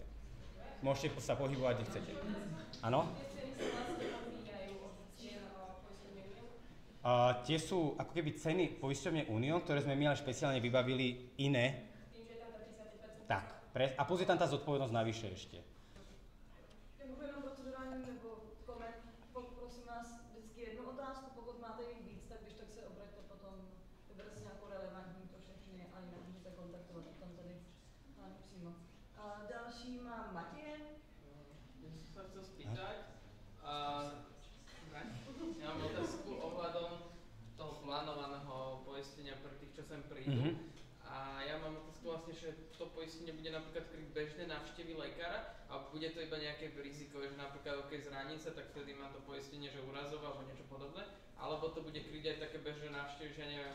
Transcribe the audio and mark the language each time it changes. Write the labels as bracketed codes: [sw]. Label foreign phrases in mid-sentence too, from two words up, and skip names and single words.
[sk] Môžete sa pohybovať, kde chcete. Áno? Tie sú ako keby ceny poisťovne Unión, ktoré sme my ale špeciálne vybavili iné. Tak, a plus je tam tá zodpovednosť navyše ešte. [cs] Jenom procedurální nebo prosím vás vždycky jednu otázku, pokud máte jich víc, tak když tak se obraťte potom, vyberte si nějakou relevantní pro všechny a jinak můžete kontaktovat tam tady přímo. Další má Matěje. [sk] Ja som sa chcel spýtať, ja mám otázku ohľadom toho plánovaného inkamingu. A ja mám otázku vlastne, že to poistenie bude napríklad kryť bežné návštevy lekára a bude to iba nejaké rizikové, že napríklad zraní sa, tak vtedy má to poistenie, že úrazové alebo niečo podobné, alebo to bude kryť aj také bežné návštevy, že ja neviem,